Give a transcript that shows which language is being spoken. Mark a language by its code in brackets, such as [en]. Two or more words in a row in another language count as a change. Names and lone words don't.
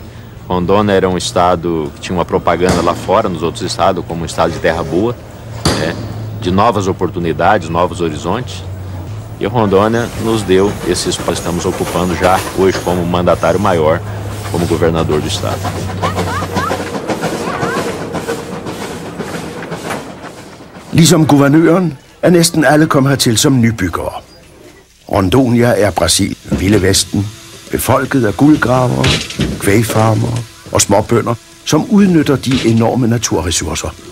[pt] Rondônia era um estado que tinha uma propaganda lá fora, nos outros estados, como um estado de terra boa, né? De novas oportunidades, novos horizontes. E Rondônia nos deu esse espaço que estamos ocupando já hoje como mandatário maior, como governador do estado. [da] Ligesom guvernøren er næsten alle kommet hertil som nybyggere. Rondônia er Brasil, Vilde Vesten, befolket af guldgravere, kvægfarmere og småbønder, som udnytter de enorme naturressourcer.